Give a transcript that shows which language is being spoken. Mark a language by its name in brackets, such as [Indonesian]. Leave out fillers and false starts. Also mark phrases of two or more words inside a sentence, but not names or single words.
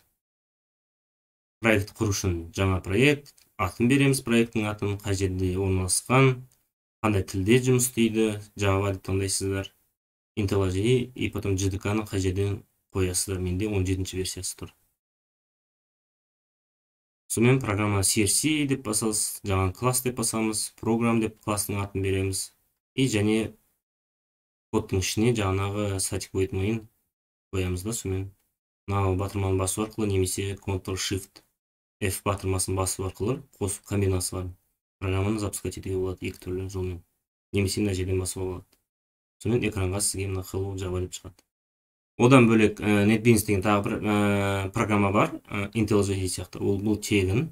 [Kazakh] Проект құру үшін жаңа проект, атын береміз, проекттің атын, қай жерде орналасқан, қандай тілде жұмыс істейді, Java деп таңдайсыздар, IntelliJ [Russian] и потом [Kazakh] JDK-ны қай жерден қоясыздар. Менде 17 версиясы тұр. Сонымен программа CRC деп басамыз, жаңа класс деп басамыз, программ деп класстың атын береміз. И және кодтың ішіне жаңағы [English] static void main [Kazakh] қоямыз да, сонымен мынау батырманы басу арқылы немесе Ctrl-Shift F батырмасын басу арқылы қосып комбинасы бар программаны запускать етуге болады екі түрлі жолмен. Немесе мына жерден басуға болады. Сонымен экранға сізге мына Hello Java деп шығады. Одан бөлек NetBeans деген тағы бір программа бар, IntelliJ сияқты. Ол бұл тегін.